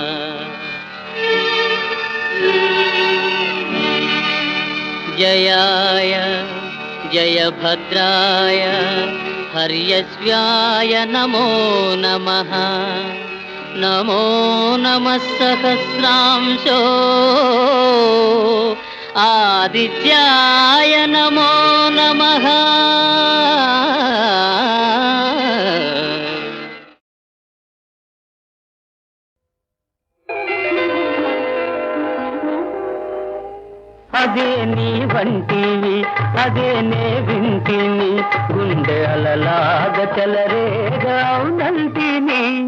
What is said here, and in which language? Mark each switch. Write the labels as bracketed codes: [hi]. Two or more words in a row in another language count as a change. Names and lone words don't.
[sa] जयाय जयभद्राय हर्यश्व्याय नमो नमः नमो नमः सहस्रांशो आदित्याय नमो नमः [te] అదే నీ వంటివి అదే నే వింటిని గుండె అలలాగ చెలరేగా నంటిని